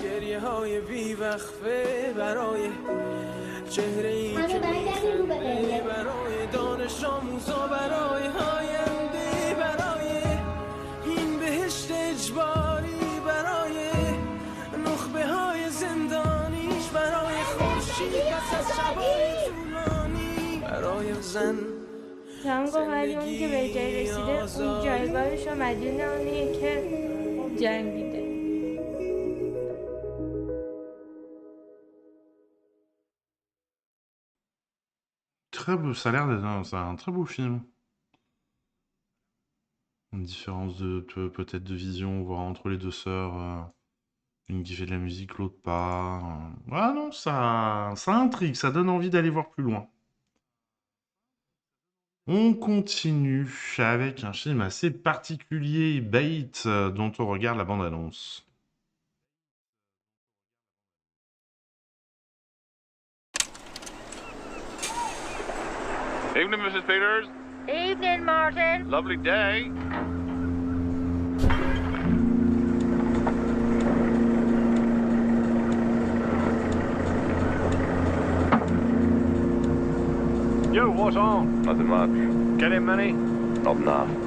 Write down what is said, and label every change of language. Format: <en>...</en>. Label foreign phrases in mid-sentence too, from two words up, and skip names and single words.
<fa>گریه های بیوقفه برای چهره ای که میخنده، برای دانش آموزا، برای آینده، برای این بهشت اجباری، برای نخبه های زندانیش، برای خورشید پس از شبای طولانی، برای زن تمام گفت ولی اون که به جای رسیده اون جایگاهش رو مدیون اونیه که جنگیده.</fa> <fr>Très beau, ça a l'air d'être un très beau film. Une différence de peut-être de vision, voire entre les deux sœurs. Une qui fait de la musique, l'autre pas. Ah non, ça intrigue, ça donne envie d'aller voir plus loin. On continue avec un film assez particulier, Bait, dont on regarde la bande-annonce.</fr> <en>Evening, Mrs. Peters. Evening, Martin. Lovely day. Yo, what's on? Nothing much. Getting many? Not enough.</en>